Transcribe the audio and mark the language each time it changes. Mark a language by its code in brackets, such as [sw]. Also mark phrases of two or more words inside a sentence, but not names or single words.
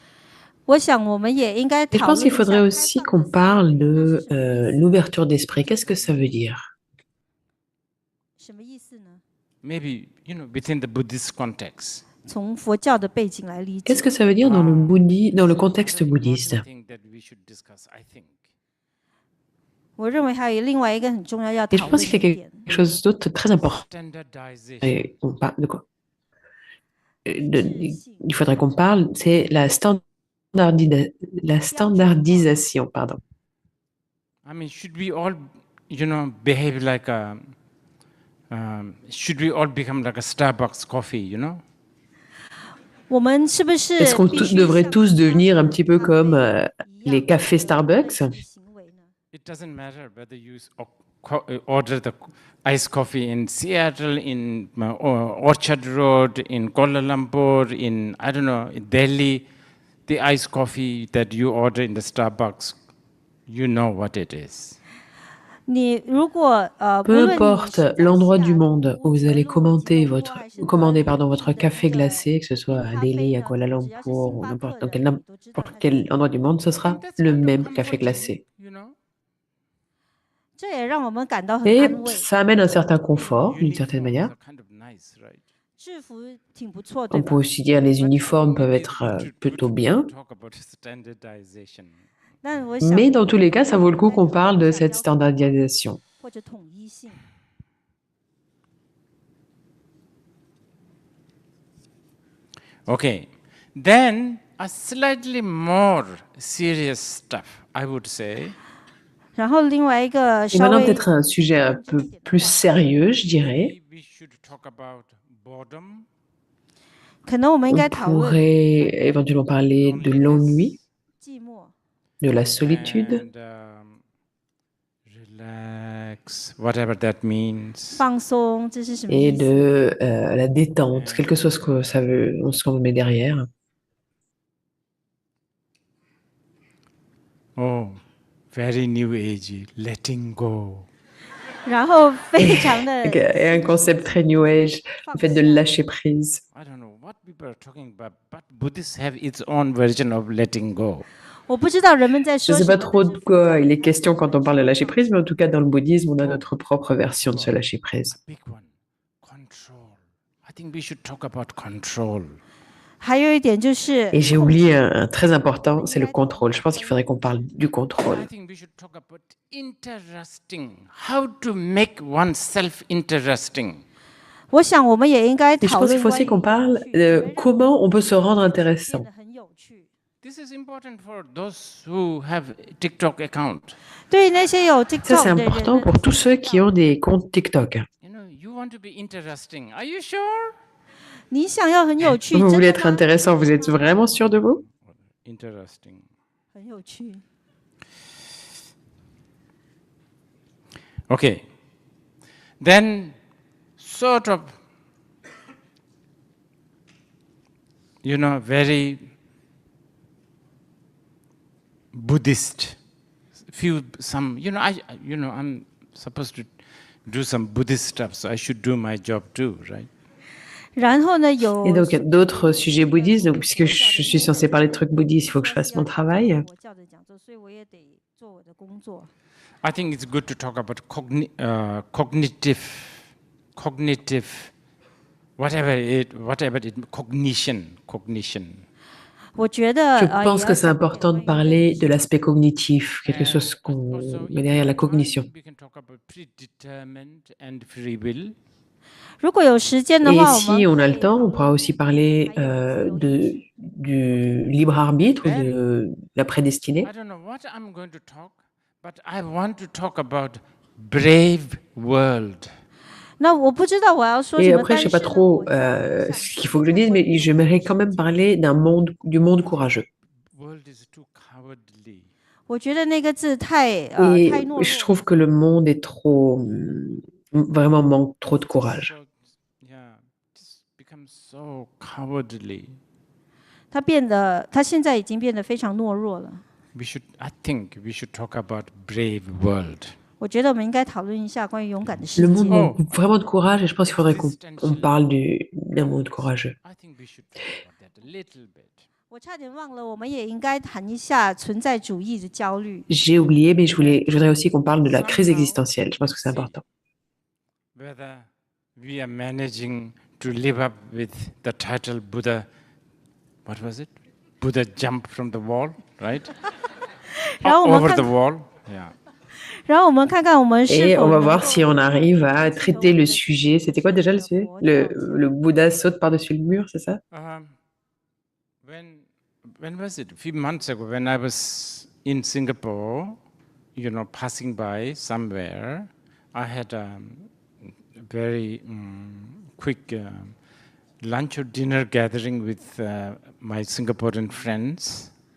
[zh] 我想我们也应该 [fr] Et je [zh] 讨 [fr] pense [zh] 论 [fr] qu'il [zh] 一 [fr] faudrait [zh] 下 [fr] aussi qu'on parle de l'ouverture d'esprit. Qu'est-ce que ça veut dire? [zh] 什么意思呢？ [en] Maybe, within the Buddhist context. [zh] 从佛教的背景来理解 [fr] Qu'est-ce que ça veut dire dans le contexte bouddhiste? [en] Another thing that we should discuss, I think. [zh] 我认为还有另外一个很重要要 [fr] Et je [zh] 讨论 [fr] pense [zh] 的 [fr] qu'il y a [zh] 点， [fr] quelque chose d'autre de très important. [en] Standardization. [fr] Et on parle de quoi? Il faudrait qu'on parle, c'est la standardisation, pardon. [en] I mean, should we all, behave like should we all become like a Starbucks coffee, [zh] 我们是不是 [fr] Est-ce qu'on [zh] 必须 [fr] devrait [zh] 像 [fr] tous devenir un petit peu [zh] 咖啡 [fr] comme [zh] 一样 [fr] les cafés Starbucks? [zh] 的行为呢？ [en] It doesn't matter whether you order the iced coffee in Seattle, in Orchard Road, in Kuala Lumpur, in, I don't know, in Delhi. The iced coffee that you order in the Starbucks, you know what it is. [zh] 你如果无 [fr] Peu [zh] 论你 [fr] importe [zh] 是在 [fr] l'endroit [zh] 西 [fr] du [zh] 雅 [fr] monde [zh] 图 [fr] où vous [zh] 德 [fr] allez [zh] 洛基 [fr] commander [zh] 诺 [fr] votre, [zh] 波还是 [fr] commander [zh] 哪里 [fr] pardon, votre [zh] 你的 [fr] café [zh] 那个 [fr] glacé, que ce soit [zh] 冰 [fr] à [zh] 咖啡 [fr] Delhi, à [zh] 呢 [fr] Kuala [zh] 只要是 [fr] Lumpur [zh] 星 [fr] ou [zh] 巴克 [fr] n'importe [zh] 的 [fr] quel, [zh] 人都知道 [fr] n'importe [zh] 它 [fr] quel [zh] 叫 [fr] endroit du monde, ce [en] I [fr] sera [en] think that's [fr] le [en] kind of [fr] même café [en] comforting, [fr] glacé. [zh] 这也让我们感到很 [fr] Et [zh] 安慰。 [fr] ça amène un certain confort, d'une certaine [en] Uniforms [fr] manière. [en] are kind of nice, right? [zh] 制服挺不错，对 [fr] On [zh] 吧 [fr] peut？ aussi dire les [en] But [fr] uniformes peuvent [en] maybe it's [fr] être [en] good to [fr] plutôt bien. [en] talk about standardization. [zh] 但我想 [fr] Mais dans tous les cas, ça vaut le coup [zh] 应该 [fr] qu'on [zh] 讨 [fr] parle [zh] 论 [fr] de [zh] 一下 [fr] cette [zh] 标准化 [fr] standardisation. [zh] 或者统一性。 [en] Okay, then a slightly more serious stuff, I would say. [zh] 然后另外一个 [fr] Et [zh] 稍 [fr] maintenant, [zh] 微 [fr] peut-être un sujet un peu plus sérieux, je dirais. [en] Maybe we should talk about boredom, [zh] 可能我们应 [fr] On [zh] 该讨论 [fr] pourrait éventuellement parler de l'ennui, [zh] 寂寞， [fr] de la solitude, [en] and relax, whatever that means. [zh] 放松，这是什么 [fr] et [zh] 意思？ [fr] de la détente, quelque chose que ça veut, ce qu'on met derrière. [en] Oh, very new age, letting go. [zh] 然后非常的 [fr] Et un concept très [en] new age, [fr] le fait de lâcher prise. [en] I don't know what people are talking about, but Buddhists have its own version of letting go. [zh] 我不知道人们在 [fr] Je [zh] 说 [fr] ne [zh] 什 [fr] sais pas [zh] 么， [fr] trop [zh] 但 [fr] de [zh] 是 [fr] quoi il est question quand on parle de lâcher prise, mais en tout cas, dans le bouddhisme, on a notre propre version de ce lâcher prise. [en] Big one, control. I think we should talk about control. [zh] 还有一点就是 [fr] Et j'ai oublié un très important, c'est le contrôle. Je pense qu'il faudrait qu'on parle du contrôle. [en] I think we should talk about interesting. How to make oneself interesting. [zh] 我想我们也应该 [fr] Et je [zh] 讨 [fr] pense [zh] 论 [fr] qu'il faut [zh] 关 [fr] aussi [zh] 于 [fr] qu'on [zh] 有 [fr] parle [zh] 趣 [fr] de [zh] 怎么让 [fr] comment on peut se rendre [zh] 变 [fr] intéressant. [zh] 得很有趣。 [en] This is important for those who have TikTok account. [zh] 对于那些有 [fr] Ça, c'est [zh] TikTok 的人 [fr] important [zh] 呢 [fr] pour tous ceux qui ont des comptes TikTok. [en] You want to be interesting. Are you sure? [zh] 你想要很有趣， [fr] Vous [zh] 真 [fr] voulez [zh] 的 [fr] être [zh] 吗？ [fr] intéressant, vous êtes vraiment sûr de vous? [en] Interesting. [zh] 很有趣。 [en] Okay. Then, sort of, very Buddhist. I'm supposed to do some Buddhist stuff, so I should do my job too, right? [fr] Et donc, d'autres sujets bouddhistes, donc, puisque je suis censée parler de trucs bouddhistes, il faut que je fasse mon travail. [en] I think it's good to talk about cognitive, whatever it, cognition. [fr] Je pense que c'est important de parler de l'aspect cognitif, quelque chose qu'on met derrière la cognition. [en] We can talk about predetermined and free will. [fr] Et si on a le temps, on pourra aussi parler du libre arbitre ou de la prédestinée. [en] I don't know what I'm going to talk, but I want to talk about brave world. [fr] Et après, je sais pas trop ce qu'il faut que je dise, mais j'aimerais quand même parler du monde courageux. [en] World is too cowardly. [fr] Et je trouve que le monde est vraiment manque trop de courage. [en] So, yeah, it's become so cowardly. [zh] 他现在已经变得非常懦弱了。 [en] I think we should talk about brave world. [zh] 我觉得我们应该讨论一下关于勇敢的世 [fr] Le [zh] 界。 [fr] monde manque vraiment de courage et je pense qu'il faudrait qu'on parle d'un monde courageux. [en] I think we should talk about that a little bit. [zh] 我差点忘了，我们也应该谈一下存在主义的焦虑。 [fr] J'ai oublié, mais je voudrais aussi qu'on parle de la crise existentielle. Je pense que c'est important. [en] Whether we are managing to live up with the title Buddha, what was it? Buddha jumped from the wall, right? Over the wall, yeah. [zh] 然后我们看看我们是 [fr] Et [zh] 否 [fr] on va [zh] 能 [fr] voir [zh] 够 [fr] si on arrive à traiter le sujet. C'était quoi déjà le sujet? Le Bouddha saute par-dessus le mur, c'est ça? [en] When was it? A few months ago, when I was in Singapore, passing by somewhere, I had a very quick lunch or dinner gathering with my Singaporean friends.